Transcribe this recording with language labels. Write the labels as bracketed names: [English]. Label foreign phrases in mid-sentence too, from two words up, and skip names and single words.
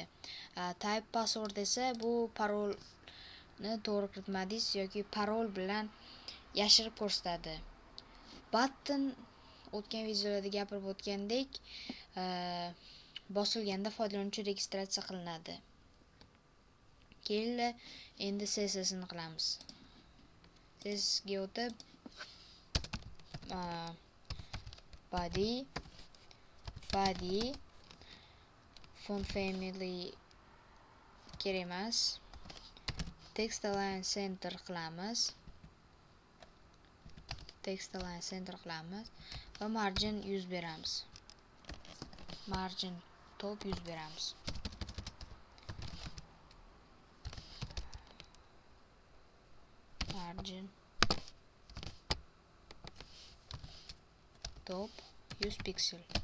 [English] Type password [Uzbek] esa bu parolni to'g'ri kiritmadingiz yoki parol bilan yashirib ko'rsatadi. Button o'tgan videolarda gapirib o'tgandek bosilganda foydalanuvchi registratsiya qilinadi. Keyin endi CSS'ni qilamiz. CSS'ga o'tib [English] body font family [Uzbek] kerak emas. [English] Text align center qilamiz. [Uzbek] Va margin 100 beramiz. [English] Margin top 100 beramiz. Margin top 100 piksel.